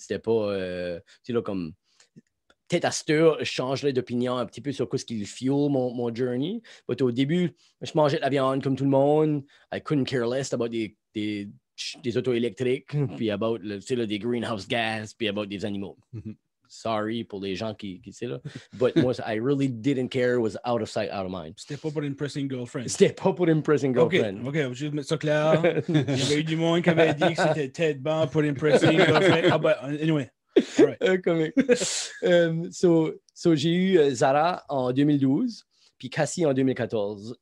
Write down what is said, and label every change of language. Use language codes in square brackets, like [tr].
[fr] C'était pas, là, comme, peut-être à cette heure, je changerais d'opinion un petit peu sur ce qui fuel mon journey. Mais au début, je mangeais de la viande comme tout le monde. [en] I couldn't care less about [fr] des autos électriques, puis about des [en] greenhouse gas, [fr] puis about des animaux. Mm-hmm. [en] Sorry [fr] pour les gens qui là. [en] But [fr] moi, [en] I really didn't care. It was out of sight, out of mind. [fr] C'était pas pour [en] impressing girlfriend. [fr] C'était pas pour [en] impressing girlfriend. [fr] OK, je vais juste mettre ça clair. Il y avait eu du monde qui avait dit que c'était tête bon pour [en] impressing girlfriend. [fr] Ah ben, [en] anyway. All right. So [fr] j'ai eu Zara en 2012, puis Cassie en 2014.